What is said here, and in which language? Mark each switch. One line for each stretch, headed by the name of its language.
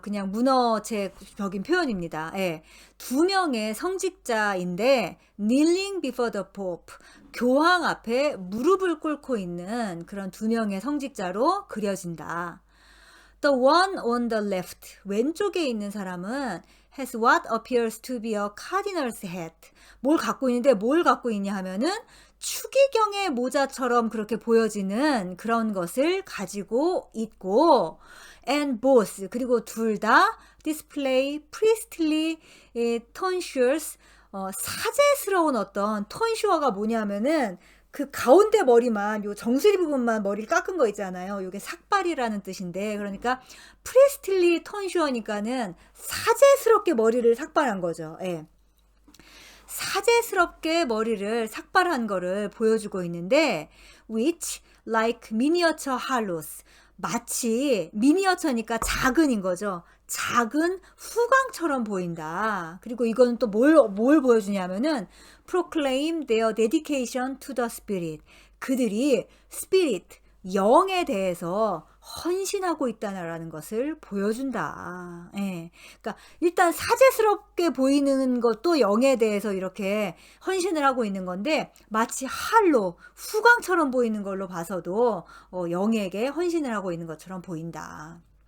Korean: 그냥 문어체적인 표현입니다. 예. 두 명의 성직자인데
English: kneeling before the pope,
Korean: 교황 앞에 무릎을 꿇고 있는 그런 두 명의 성직자로 그려진다.
English: The one on the left,
Korean: 왼쪽에 있는 사람은
English: has what appears to be a cardinal's hat.
Korean: 뭘 갖고 있냐 하면은 추기경의 모자처럼 그렇게 보여지는 그런 것을 가지고 있고,
English: and both,
Korean: 그리고 둘 다
English: display priestly tonsures,
Korean: 사제스러운 어떤 톤슈어가 뭐냐면은 그 가운데 머리만, 요 정수리 부분만 머리를 깎은 거 있잖아요. 요게 삭발이라는 뜻인데, 그러니까 프리스틸리 톤슈어니까는 사제스럽게 머리를 삭발한 거죠. 예. 사제스럽게 머리를 삭발한 거를 보여주고 있는데,
English: which like miniature hollows,
Korean: 마치 미니어처니까 작은인 거죠. 작은 후광처럼 보인다. 그리고 이거는 또 뭘 보여주냐면은
English: proclaim their dedication to the spirit.
Korean: 그들이 spirit, 영에 대해서 헌신하고 있다는 것을 보여준다. 예. 그러니까 일단 사제스럽게 보이는 것도 영에 대해서 이렇게 헌신을 하고 있는 건데, 마치 할로, 후광처럼 보이는 걸로 봐서도 영에게 헌신을 하고 있는 것처럼 보인다.